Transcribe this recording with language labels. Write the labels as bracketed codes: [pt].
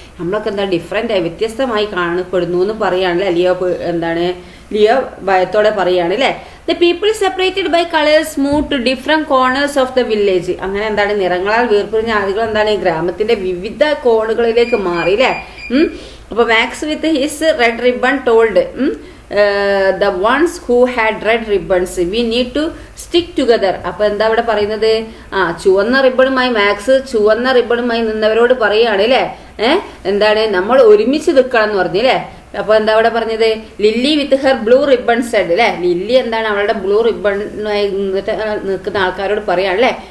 [ml] നമ്മളൊക്കെ എന്താ ഡിഫറെന്റ് ആയി, വ്യത്യസ്തമായി കാണപ്പെടുന്നു എന്ന് പറയാണല്ലേ ലിയോ. എന്താണ് ലിയോ ഭയത്തോടെ പറയാണ് അല്ലേ. [en] The people separated by colours move to different corners of the village. [ml] അങ്ങനെ എന്താണ് നിറങ്ങളാൽ വേർപിരിഞ്ഞ ആളുകൾ എന്താണ് ഗ്രാമത്തിന്റെ വിവിധ കോണുകളിലേക്ക് മാറി അല്ലേ. [en] അപ്പൊ Max with his red ribbon told the ones who had red ribbons we need to stick together. [ml] അപ്പൊ എന്താ ഇവിടെ പറയുന്നത്? ചുവന്ന റിബണുമായി മാക്സ് ചുവന്ന റിബണുമായി നിന്നവരോട് പറയാണ് അല്ലേ. എന്താണ്, നമ്മൾ ഒരുമിച്ച് നിൽക്കണം എന്ന് പറഞ്ഞില്ലേ. അപ്പൊ എന്താ അവിടെ പറഞ്ഞത്? [en] Lily with her blue ribbon said [ml] അല്ലെ. ലില്ലി എന്താണ് അവളുടെ ബ്ലൂ റിബണായി നിൽക്കുന്ന ആൾക്കാരോട് പറയാണല്ലേ.